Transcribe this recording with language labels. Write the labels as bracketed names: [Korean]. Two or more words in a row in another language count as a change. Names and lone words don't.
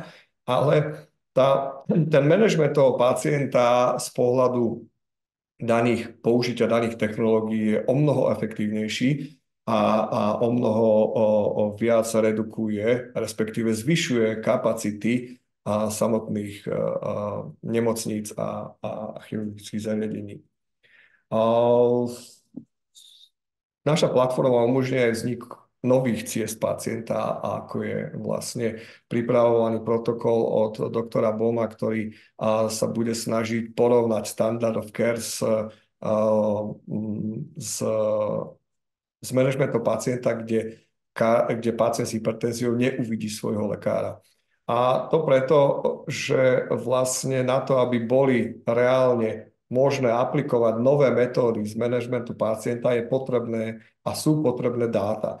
[Slovak] Ale ten manažment toho pacienta z pohľadu použitia daných technológií je omnoho efektívnejší a omnoho viac redukuje, respektíve zvyšuje kapacity samotných nemocníc a chirurgických zariadení. Naša platforma umožňuje vznik nových ciest pacienta, ako je vlastne pripravovaný protokol od doktora Boma, ktorý sa bude snažiť porovnať [English] standard of care [Slovak] s manažmentom pacienta, kde pacient s hypertenziou neuvidí svojho lekára. A to preto, že vlastne na to, aby boli reálne možné aplikovať nové metódy z manažmentu pacienta, je potrebné a sú potrebné dáta.